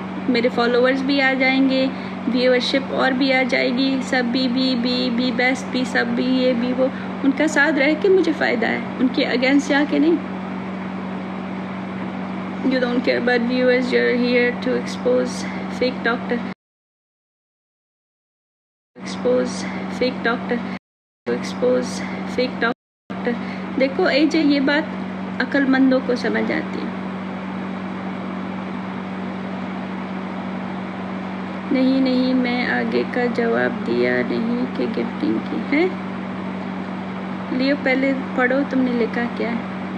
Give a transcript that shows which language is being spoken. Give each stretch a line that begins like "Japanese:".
Hindi: मेरे फॉलोअर्स भी आ जाएंगे, व्यूअरशिप और भी आ जाएगी, सब बी बेस्ट भी, सब भी ये भी वो, उनका साथ रह के मुझे फ़ायदा है, उनके अगेंस्ट जाके नहीं।
English: You don't care about viewers, you're here to expose fake doctor, expose fake doctor, to expose fake doctor।
Hindi: देखो एजे, ये बात अक्लमंदों को समझ आती है। नहीं मैं आगे का जवाब दिया नहीं कि गिफ्टिंग की है। लियो पहले पढ़ो, तुमने लिखा क्या है?